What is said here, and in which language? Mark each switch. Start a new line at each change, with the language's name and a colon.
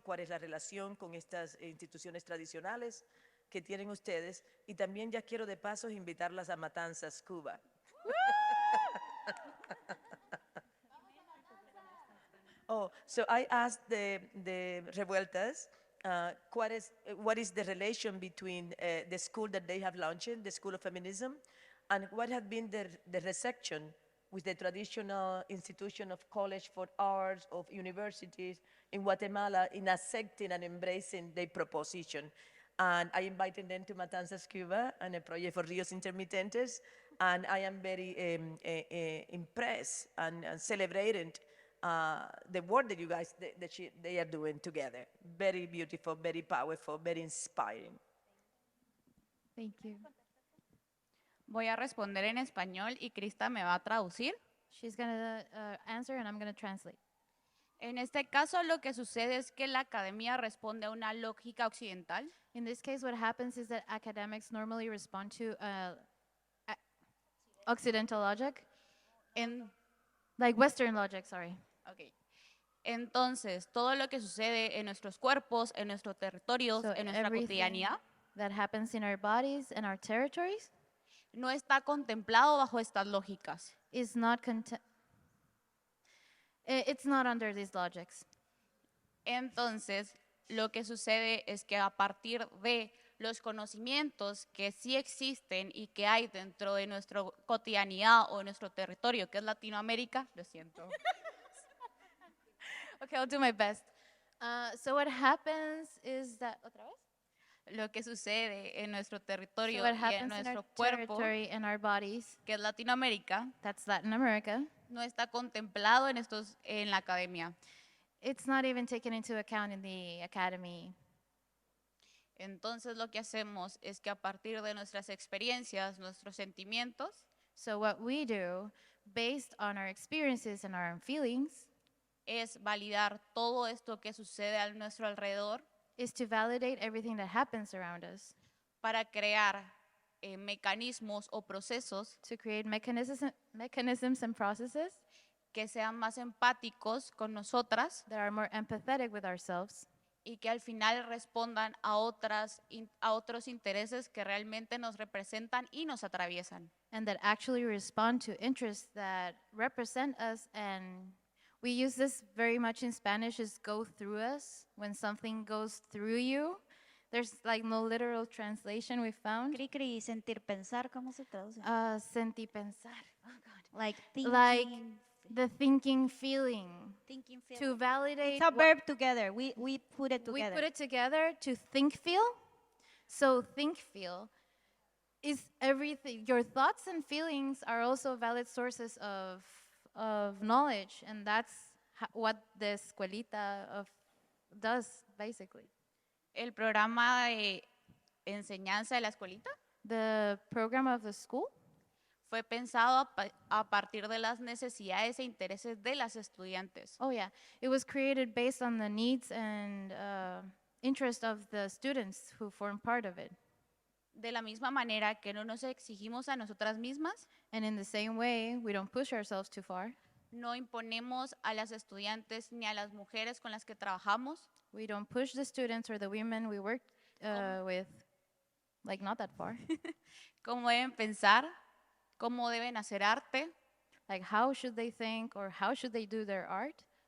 Spanish: ¿Cuál es la relación con estas instituciones tradicionales que tienen ustedes? Y también ya quiero de paso invitarlas a Matanzas, Cuba.
English: Oh, so I asked the Revueltas what is the relation between the school that they have launched, the School of Feminism, and what had been the reception with the traditional institution of college for arts, of universities in Guatemala in accepting and embracing their proposition. And I invited them to Matanzas, Cuba, and a project for Rios Intermitentes, and I am very impressed and celebrated the work that you guys, they are doing together. Very beautiful, very powerful, very inspiring. Thank you.
Spanish: Voy a responder en español y Christa me va a traducir.
English: She's going to answer and I'm going to translate.
Spanish: En este caso, lo que sucede es que la academia responde a una lógica occidental.
English: In this case, what happens is that academics normally respond to Occidental logic, like Western logic, sorry. Okay.
Spanish: Entonces, todo lo que sucede en nuestros cuerpos, en nuestros territorios,
English: So
Spanish: en nuestra
English: everything
Spanish: cotidianidad,
English: that happens in our bodies and our territories
Spanish: no está contemplado bajo estas lógicas.
English: is not it's not under these logics.
Spanish: Entonces, lo que sucede es que a partir de los conocimientos que sí existen y que hay dentro de nuestra cotidianidad o nuestro territorio, que es Latinoamérica, lo siento.
English: Okay, I'll do my best. So what happens is that,
Spanish: ¿otra vez? Lo que sucede en nuestro
English: So
Spanish: territorio
English: what
Spanish: y en
English: happens in
Spanish: nuestro
English: our
Spanish: cuerpo,
English: territory and our bodies,
Spanish: que es Latinoamérica,
English: that's Latin America,
Spanish: no está contemplado en la academia.
English: it's not even taken into account in the academy.
Spanish: Entonces lo que hacemos es que a partir de nuestras experiencias, nuestros sentimientos,
English: So what we do, based on our experiences and our feelings,
Spanish: es validar todo esto que sucede a nuestro alrededor
English: is to validate everything that happens around us,
Spanish: para crear mecanismos o procesos
English: to create mechanisms and processes
Spanish: que sean más empáticos con nosotras
English: that are more empathetic with ourselves
Spanish: y que al final respondan a otros intereses que realmente nos representan y nos atraviesan.
English: and that actually respond to interests that represent us. And we use this very much in Spanish, is go through us. When something goes through you, there's like no literal translation we found.
Spanish: Cri cri, sentir pensar, ¿cómo se traduce? Sentí pensar.
English: Oh God. Like thinking, Like the thinking, feeling. thinking, To feeling. validate. It's a verb together. We put it We together. put it together to think, feel. So think, feel is everything. Your thoughts and feelings are also valid sources of knowledge, and that's what the escuelita does, basically.
Spanish: El programa de enseñanza de la escuelita
English: The program of the school
Spanish: fue pensado a partir de las necesidades e intereses de las estudiantes.
English: Oh yeah, it was created based on the needs and interest of the students who form part of it.
Spanish: De la misma manera que no nos exigimos a nosotras mismas,
English: And in the same way, we don't push ourselves too far.
Spanish: no imponemos a las estudiantes ni a las mujeres con las que trabajamos
English: We don't push the students or the women we work with, like not that far.
Spanish: cómo deben pensar, cómo deben hacer arte
English: Like how should they think or how should they do their art,